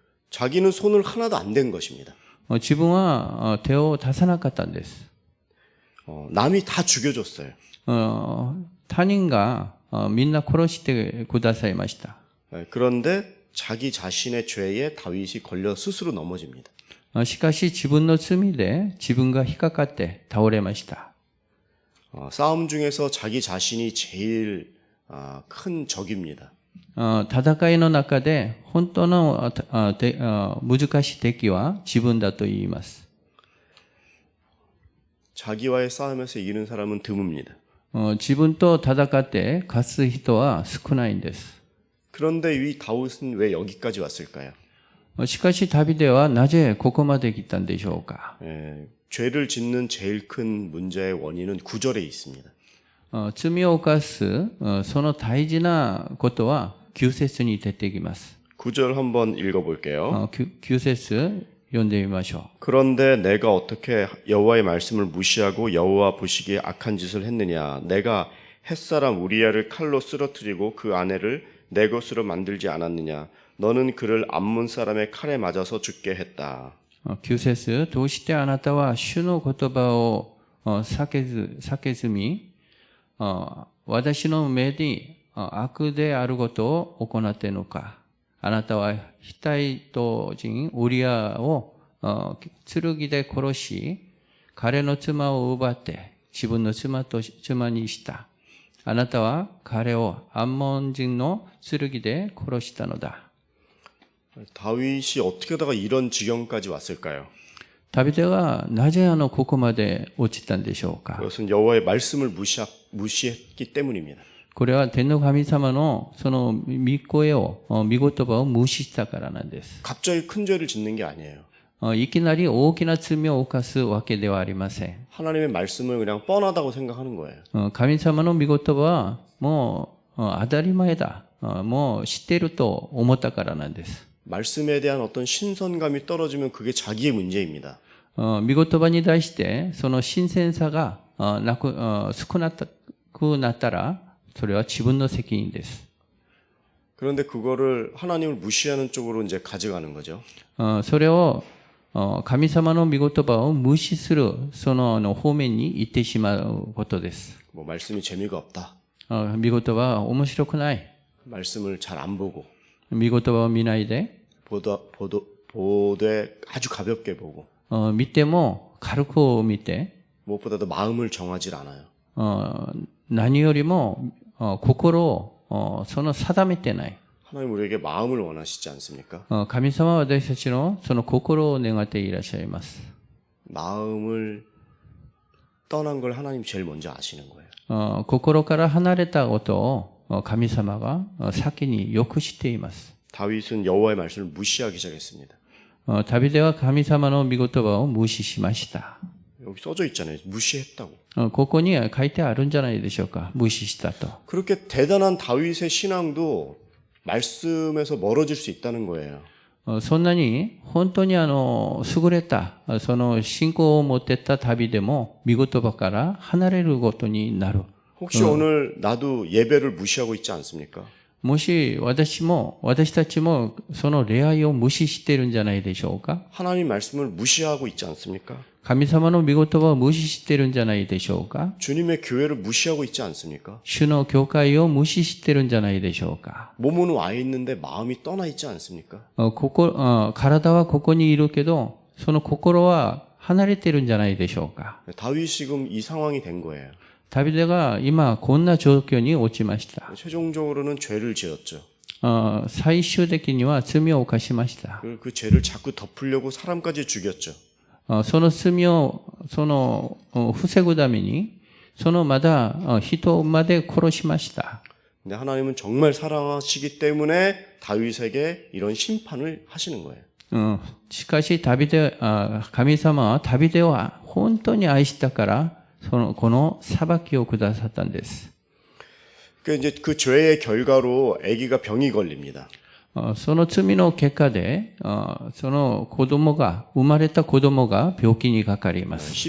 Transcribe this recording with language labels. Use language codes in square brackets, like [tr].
[ko] 자기는 손을 하나도 안 댄 것입니다. [ja] 自分は手を出さなかったんです。 [ko] 남이 다 죽여줬어요. [ja] 他人がみんな殺してくださいました。 [ko] 예. 그런데 자기 자신의 죄에 다윗이 걸려 스스로 넘어집니다. [ja] しかし自分の罪で自分が引っかかって倒れました。 [ko] 싸움 중에서 자기 자신이 제일 큰 적입니다. [ja] 戦いの中で本当の難しい敵は自分だと言います。 [ko] 자기와의 싸움에서 이기는 사람은 드뭅니다. [ja] 自分と戦って勝つ人は少ないんです。 [ko] 그런데 이 다윗은 왜 여기까지 왔을까요? [ja] しかしダビデはなぜここまで来たんでしょうか？ [ko] 죄를 짓는 제일 큰 문제의 원인은 9절에 있습니다. [ja] 罪を犯すその大事なことは9節に出てきます。 [ko] 9절 한번 읽어볼게요. [ja] 9節読んでみましょう。 [ko] 그런데 내가 어떻게 여호와의 말씀을 무시하고 여호와 보시기에 악한 짓을 했느냐? 내가 햇사람 우리야를 칼로 쓰러뜨리고 그 아내를 내 것으로 만들지 않았느냐? 너는 그를 암몬 사람의 칼에 맞아서 죽게 했다. [ja] 9節どうしてあなたは主の言葉を避けずに、私の目に悪であることを行っているのか。あなたはヒタイト人ウリアを剣で殺し、彼の妻を奪って自分の妻にした。あなたは彼をアンモン人の剣で殺したのだ。 [ko] 다윗이 어떻게 하다가 이런 지경까지 왔을까요? [ja] ダビデはなぜここまで落ちたんでしょうか？ [ko] 그것은 여호와의 말씀을 무시했기 때문입니다. [ja] これは天の神様のその御声を、御言葉を無視したからなんです。 [ko] 갑자기 큰 죄를 짓는 게 아니에요. [ja] いきなり大きな罪を犯すわけではありません。 [ko] 하나님의 말씀을 그냥 뻔하다고 생각하는 거예요. [ja] 神様の御言葉はもう当たり前だ。もう知っていると思ったからなんです。 [ko] 말씀에 대한 어떤 신선감이 떨어지면 그게 자기의 문제입니다. [ja] 御言葉に対してその新鮮さが少なくなったらそれは自分の責任です。 [ko] 그런데 그거를 하나님을 무시하는 쪽으로 이제 가져가는 거죠. [ja] それを神様の御言葉を無視するその方面に行ってしまうことです。 [ko] 뭐 말씀이 재미가 없다. [ja] 御言葉は面白くない。 [ko] 말씀을 잘 안 보고 [ja] 御言葉を見ないで、 [ko] 보되 아주 가볍게 보고 [ja] 見ても軽く見て、 [ko] 무엇보다도 마음을 정하지 않아요. [ja] 何よりも心をその定めてない。 [ko] 하나님 우리에게 마음을 원하시지 않습니까? [ja] 神様は私たちのその心を願っていらっしゃいます。 [ko] 마음을 떠난 걸 하나님 제일 먼저 아시는 거예요. [ja] 心から離れたことを神様が先によく知っています。 [ko] 다윗은 여호와의 말씀을 무시하기 시작했습니다. [ja] ダビデは神様の御言葉を無視しました。 [ko] 여기 써져 있잖아요. 무시했다고. [ja] ここには書いてあるんじゃないでしょうか。無視したと。 [ko] 그렇게 대단한 다윗의 신앙도 말씀에서 멀어질 수 있다는 거예요. [ja] そんなに本当に優れたその信仰を持っていたダビデも御言葉から離れることになる。 [ko] 혹시 오늘 나도 예배를 무시하고 있지 않습니까? [ja] もし私たちもその礼拝を無視しているんじゃないでしょうか。 [ko] 하나님 말씀을 무시하고 있지 않습니까? [ja] 神様の御言葉を無視しているんじゃないでしょうか。 [ko] 주님의 교회를 무시하고 있지 않습니까? [ja] 主の教会を無視しているんじゃないでしょうか。 [ko] 몸은 와 있는데 마음이 떠나 있지 않습니까? [ja] 体はここにいるけど、その心は離れているんじゃないでしょうか。 [ko] 다윗이 지금 이 상황이 된 거예요. [ja] ダビデが今こんな状況に落ちました。 [ko] 최종적으로는 죄를 지었죠. [ja] 最終的には罪を犯しました。 [ko] 그 죄를 자꾸 덮으려고 사람까지 죽였죠. [ja] その罪を防ぐためにまだ人まで殺しました。 [ko] 근데 하나님은 정말 사랑하시기 때문에 다윗에게 이런 심판을 하시는 거예요. [ja] しかし神様はダビデを本当に愛したからこの裁きをくださったんです。 [ko] 이제 그 죄의 결과로 아기가 병이 걸립니다. [ja] その罪の結果でその生まれた子供が病気にかかります。